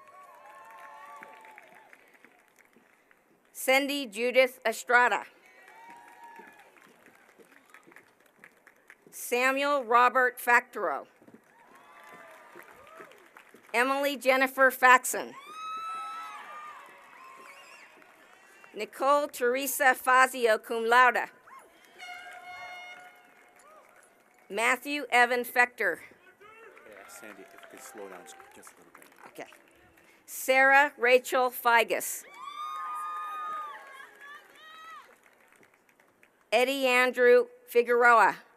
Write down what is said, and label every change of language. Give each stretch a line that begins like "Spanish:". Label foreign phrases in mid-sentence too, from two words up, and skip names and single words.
English: Cindy Judith Estrada. Samuel Robert Factoro. Emily Jennifer Faxon. Nicole Teresa Fazio,
Latin: cum laude.
English: Matthew Evan Fechter. Sandy, if you could slow down just a little bit. Okay. Sarah Rachel Figus. Eddie Andrew Figueroa.